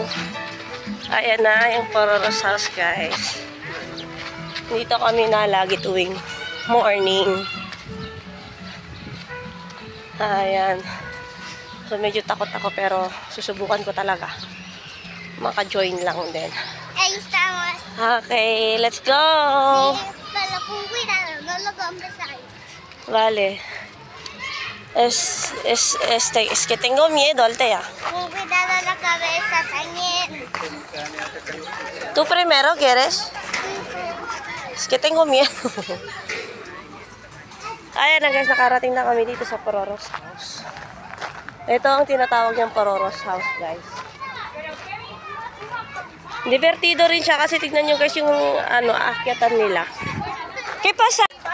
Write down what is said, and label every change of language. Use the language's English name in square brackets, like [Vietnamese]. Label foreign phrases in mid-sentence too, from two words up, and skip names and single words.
[Filipino] Ayan na yung Pororo's house guys. Dito kami na lagi tuwing morning. Ayan. So medyo takot ako pero susubukan ko talaga. Maka-join lang din. [Spanish] Ahí estamos. [English] Okay, let's go! [Spanish] Sí, pero con cuidado, no lo compres ahí. Vale. Es que tengo miedo, Althea. Con cuidado la cabeza también. ¿Tú primero quieres? Es que tengo miedo. [Filipino] Ayan na guys, nakarating na kami dito sa Pororo's house. Ito ang tinatawag niyang Pororo's house guys. Divertido rin siya kasi tignan nyo guys yung ano, aakyatan nila. Kaya pa sa...